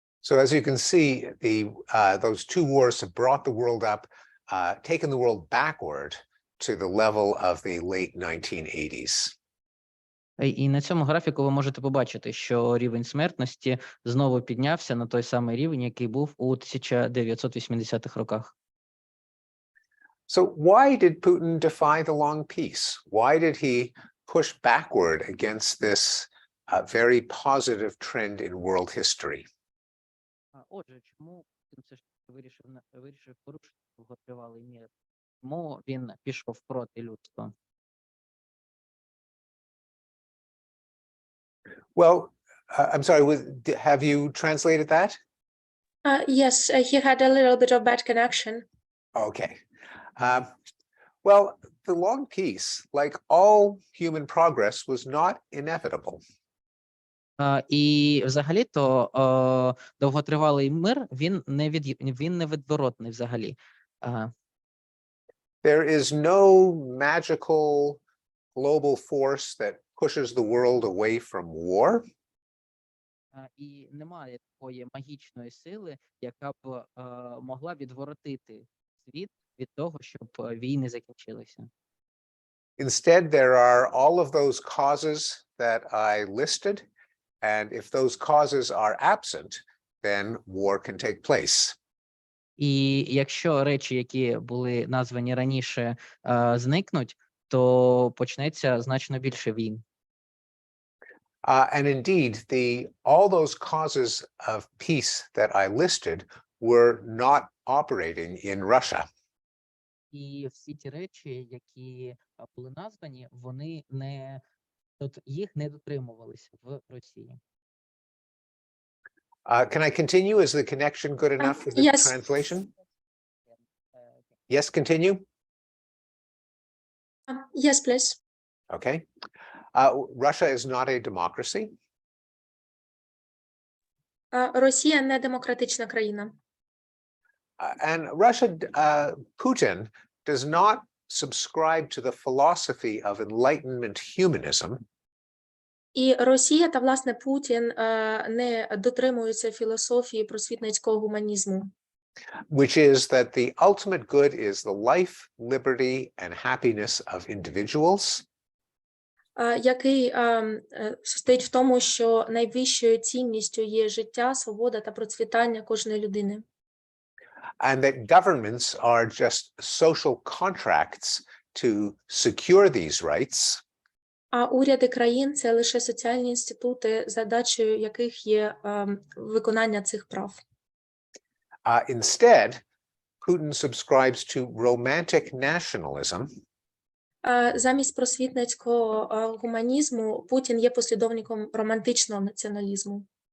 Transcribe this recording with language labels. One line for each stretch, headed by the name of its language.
English: So as you can see, those two wars have brought the world up, taken the world backward to the level of the late 1980s.
Ukrainian: І на цьому графіку ви можете побачити, що рівень смертності знову піднявся на той самий рівень, який був у 1980-х роках.
English: So why did Putin defy the long peace? Why did he push backward against this very positive trend in world history?
Ukrainian: Отже, чому він все ж таки вирішив порушити довготривалий мир? Чому він пішов проти людства?
English: Well, I'm sorry, have you translated that? Yes, he had a little bit of bad connection. Okay. Well, the long peace, like all human progress, was not inevitable.
Ukrainian: І взагалі-то довготривалий мир, він невідворотний взагалі.
English: There is no magical global force that pushes the world away from war.
Ukrainian: І немає такої магічної сили, яка б могла відворотити світ від того, щоб війни закінчилися.
English: Instead, there are all of those causes that I listed, and if those causes are absent, then war can take place.
Ukrainian: І якщо речі, які були названі раніше, зникнуть, то почнеться значно більше війн.
English: And indeed, all those causes of peace that I listed were not operating in Russia.
Ukrainian: І всі ті речі, які були названі, вони їх не дотримувалися в Росії.
English: Can I continue? Is the connection good enough for the Yes. translation? Yes, continue. Yes, please. Okay. Russia is not a democracy.
Ukrainian: Росія не демократична країна.
English: And Putin does not subscribe to the philosophy of Enlightenment humanism.
Ukrainian: І Росія та, власне, Путін не дотримуються філософії просвітницького гуманізму,
English: Which is that the ultimate good is the life, liberty, and happiness of individuals.
Ukrainian: який стоїть в тому, що найвищою цінністю є життя, свобода та процвітання кожної людини.
English: And that governments are just social contracts to secure these rights.
Ukrainian: А уряди країн – це лише соціальні інститути, задачею яких є виконання цих прав.
English: Instead, Putin subscribes to romantic nationalism.
Ukrainian: Замість просвітницького гуманізму Путін є послідовником романтичного націоналізму.